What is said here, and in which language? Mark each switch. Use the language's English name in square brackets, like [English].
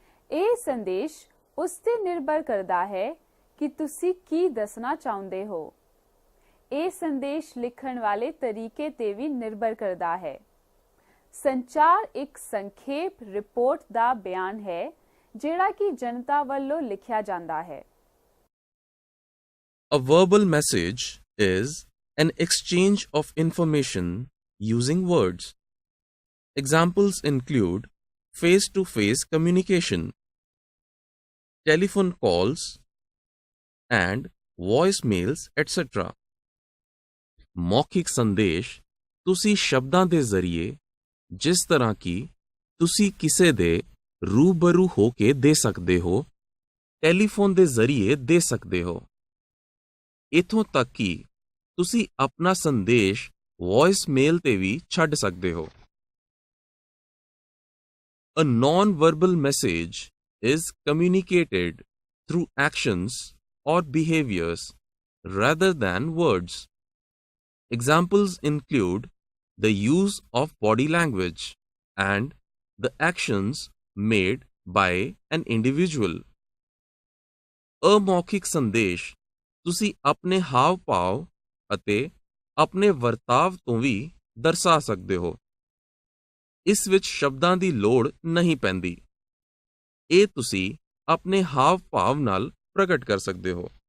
[Punjabi] ਇਹ ਸੰਦੇਸ਼ ਉਸ ਤੇ ਨਿਰਭਰ ਕਰਦਾ ਹੈ ਕਿ ਤੁਸੀਂ ਕੀ ਦੱਸਣਾ ਚਾਹੁੰਦੇ ਹੋ। ਇਹ ਸੰਦੇਸ਼ ਲਿਖਣ ਵਾਲੇ ਤਰੀਕੇ ਤੇ ਵੀ ਨਿਰਭਰ ਕਰਦਾ ਹੈ। ਸੰਚਾਰ ਇੱਕ ਸੰਖੇਪ ਰਿਪੋਰਟ ਦਾ ਬਿਆਨ ਹੈ ਜਿਹੜਾ ਕਿ ਜਨਤਾ ਵੱਲੋਂ ਲਿਖਿਆ ਜਾਂਦਾ ਹੈ। [English] A verbal message is an exchange of information using words. Examples include face-to-face communication, telephone calls, and voicemails, etc. [Punjabi] ਮੌਖਿਕ ਸੰਦੇਸ਼ ਤੁਸੀਂ ਸ਼ਬਦਾਂ ਦੇ ਜ਼ਰੀਏ ਜਿਸ ਤਰ੍ਹਾਂ ਕਿ ਤੁਸੀਂ ਕਿਸੇ ਦੇ ਰੂਬਰੂ ਹੋ ਕੇ ਦੇ ਸਕਦੇ ਹੋ, ਟੈਲੀਫੋਨ ਦੇ ਜ਼ਰੀਏ ਦੇ ਸਕਦੇ ਹੋ। ਇੱਥੋਂ ਤੱਕ ਕਿ ਤੁਸੀਂ ਆਪਣਾ ਸੰਦੇਸ਼ ਵੌਇਸ ਮੇਲ ਤੇ ਵੀ ਛੱਡ ਸਕਦੇ ਹੋ। [English] A non-verbal message is communicated through actions or behaviors rather than words. Examples include the use of body language and the actions made by an individual. [Punjabi] ਅਮੌਖਿਕ ਸੰਦੇਸ਼ ਤੁਸੀਂ ਆਪਣੇ ਹਾਵ-ਭਾਵ ਅਤੇ ਆਪਣੇ ਵਰਤਾਵ ਤੋਂ ਵੀ ਦਰਸਾ ਸਕਦੇ ਹੋ। ਇਸ ਵਿੱਚ ਸ਼ਬਦਾਂ ਦੀ ਲੋੜ ਨਹੀਂ ਪੈਂਦੀ। ਇਹ ਤੁਸੀਂ ਆਪਣੇ ਹਾਵ-ਭਾਵ ਨਾਲ ਪ੍ਰਗਟ ਕਰ ਸਕਦੇ ਹੋ।